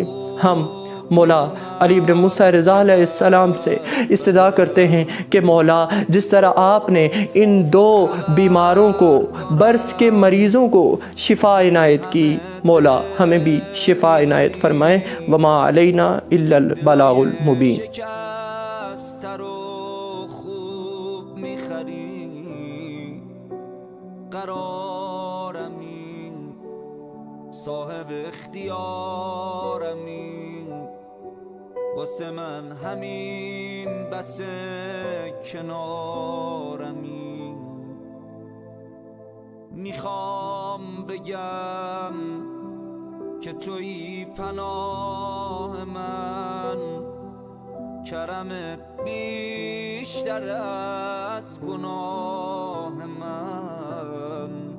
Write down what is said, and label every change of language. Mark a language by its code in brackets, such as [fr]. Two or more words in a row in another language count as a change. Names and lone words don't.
[ur] ہم مولا علی ابن موسیٰ رضا [ar] علیہ السلام [ur] سے استدعا کرتے ہیں کہ مولا جس طرح آپ نے ان 2 بیماروں کو، برس کے مریضوں کو شفا عنایت کی، مولا ہمیں بھی شفا عنایت فرمائے۔ [ar] وما علینا الا البلاغ المبین۔ [fa] صاحب اختیارمی واسه من همین بس کنارمی، میخوام بگم که تویی پناه من، کرمت بیشتر از گناه من،